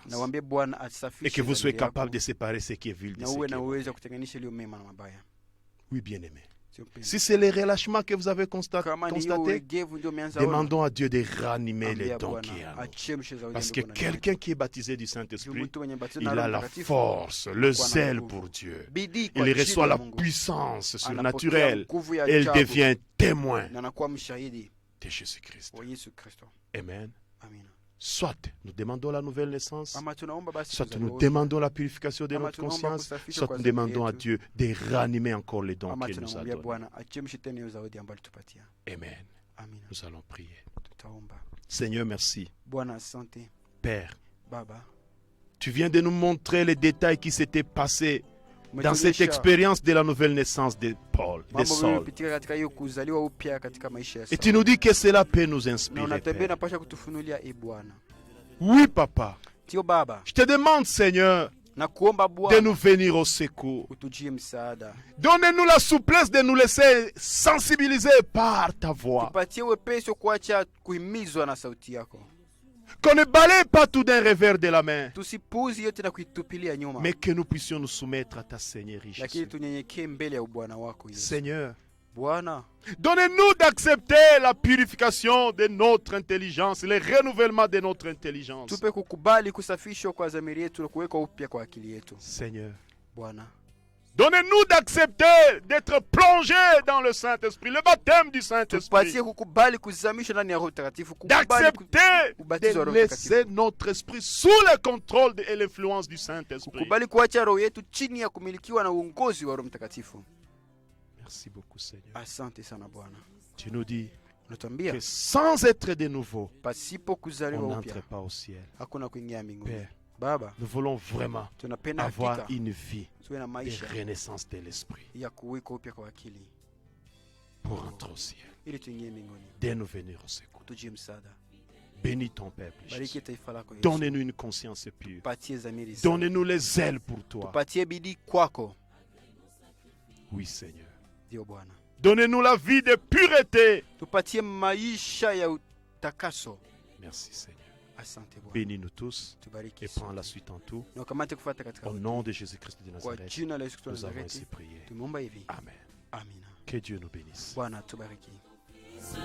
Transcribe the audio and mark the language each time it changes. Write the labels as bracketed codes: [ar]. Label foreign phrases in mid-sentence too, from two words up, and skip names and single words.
[sw] Na waambie Bwana [fr] Et [sw] asafishe [fr] que vous soyez [sw] dhamiri yako, [fr] capable de séparer ce qui est vil de [sw] na [fr] ce [sw] uwe [fr] qui [sw] na [fr] est [sw] uwezo [fr] mauvais. [sw] wa kutenganisha iliyo mema na mabaya. [fr] Oui, bien-aimé. Si c'est les relâchements que vous avez [sw] kama ni [fr] constatés, [sw] ulegevu ndio umeanza ona, [fr] demandons à Dieu de ranimer les [sw] ambia [fr] dons qui [sw] Bwana [fr] en nous. [sw] achemshe zaidi [fr] Parce [sw] ya [fr] que [sw] Bwana. [fr] quelqu'un qui est baptisé du [sw] Juu [fr] Saint-Esprit, [sw] mtu mwenye batizo [fr] il [sw] na [fr] a [sw] Roho [fr] la [sw] Mtakatifu, [fr] force, le [sw] anakuwa na [fr] zèle [sw] nguvu. [fr] pour Dieu. [sw] Bidii kwa [fr] Il [sw] ajili [fr] reçoit [sw] ya [fr] la [sw] Mungu. [fr] puissance [sw] Anapokea [fr] surnaturelle [sw] nguvu ya [fr] et il [sw] ajabu [fr] devient témoin [sw] na anakuwa mshahidi [fr] de Jésus-Christ. [sw] wa Yesu Kristo. [fr] Amen. [sw] Amina. [fr] Soit nous demandons la nouvelle naissance, [sw] Ama tunaomba basi [fr] soit [sw] kuzaliwa [fr] nous [sw] upya. [fr] demandons la purification de [sw] Ama [fr] notre [sw] tunaomba [fr] conscience, [sw] kusafishwa [fr] soit [sw] kwa [fr] nous [sw] dhambi [fr] demandons à [sw] yetu. [fr] Dieu de ranimer encore les dons [sw] Ama [fr] qu'il nous a [sw] tunamwambia [fr] donnés. [sw] Bwana achemshe tena hiyo zawadi ambayo alitupatia. [fr] Amen. [sw] Amina. [fr] Nous allons prier. [sw] Tutaomba. [fr] Seigneur, merci. [sw] Bwana asante. [fr] Père, [sw] Baba, [fr] tu viens de nous montrer les détails qui s'étaient passés dans cette [sw] umetuonyesha [fr] expérience de la nouvelle naissance de Paul, de [sw] mambo [fr] Saul. [sw] yaliyopitika katika hiyo kuzaliwa upya katika maisha ya [fr] Et tu [sw] Sauli. [fr] nous dis que cela peut nous [sw] Na [fr] inspirer, [sw] unatembea [fr] Père. [sw] napasha kutufunulia Bwana. [fr] Oui, Papa. [sw] Tio Baba, [fr] Je te demande, Seigneur, [sw] na kuomba [fr] de [sw] Bwana [fr] nous venir au secours. [sw] utujie msaada. [fr] Donnez-nous la souplesse de nous laisser sensibiliser par ta voix. [sw] Tupatie wepesi wa kuacha kuhimizwa na sauti yako. [fr] Qu'on ne balaye pas tout d'un revers de la main, [sw] Tusipuuzi yote na kuitupilia nyuma. [fr] mais que nous puissions nous soumettre à ta Seigneurie [sw] Lakini [fr] Jésus. [sw] tunyenyekee mbele ya ubwana wako Yesu. [fr] Seigneur, [sw] Bwana, [fr] donnez-nous d'accepter la purification de notre intelligence, le renouvellement de notre intelligence. [sw] tupe kukubali kusafishwa kwa dhamiri yetu na kuwekwa upya kwa akili yetu. [fr] Seigneur, [sw] Bwana, [fr] donnez-nous d'accepter d'être plongés dans le Saint-Esprit, le baptême du Saint-Esprit. [sw] tupatie kukubali kuzamishwa ndani ya Roho Mtakatifu, kukubali [fr] D'accepter [sw] ubatizo wa [fr] de [sw] Roho [fr] laisser [sw] Mtakatifu, [fr] notre esprit sous le contrôle et l'influence du Saint-Esprit. [sw] kukubali kuacha roho yetu chini ya kumilikiwa na uongozi wa Roho Mtakatifu. [fr] Merci beaucoup, Seigneur. [sw] Asante sana Bwana. [fr] Tu nous dis [sw] Unatuambia [fr] que sans être de nouveau, [sw] pasipo [fr] on [sw] kuzaliwa [fr] n'entre [sw] upya [fr] pas au ciel. [sw] hakuna kuingia mbinguni. [fr] Père, [sw] Baba, [fr] nous voulons vraiment [sw] tunapenda [fr] avoir [sw] hakika [fr] une vie [sw] tuwe na [fr] de [sw] maisha [fr] renaissance de l'esprit [sw] ya kuwekwa upya kwa akili [fr] pour entrer au ciel, [sw] ili tuingie mbinguni. [fr] de nous venir au secours. [sw] Tujie msaada. [fr] Bénis ton peuple, [sw] Bariki [fr] Jésus. [sw] taifa lako Yesu. [fr] Donne-nous une conscience pure. [sw] Tupatie dhamiri safi. [fr] Donne-nous les ailes pour toi. [sw] Tupatie bidii kwako. [fr] Oui, Seigneur. [sw] Ndio Bwana. [fr] Donnez-nous la vie de pureté. [sw] Tupatie maisha ya utakaso. [fr] Merci, Seigneur. [sw] Asante Bwana. [fr] Bénis-nous tous [sw] Tubariki [fr] et prends la suite en tout. [sw] na ukamate kufuata katika [fr] Au nom de Jésus-Christ de [sw] kwa [fr] Nazareth, [sw] jina la Yesu Kristo wa [fr] nous avons ainsi [sw] Nazareti. [fr] prié. [sw] Tumeomba hivi. [fr] Amen. [sw] Amina. [fr] Que Dieu nous bénisse. [sw] Bwana tubariki.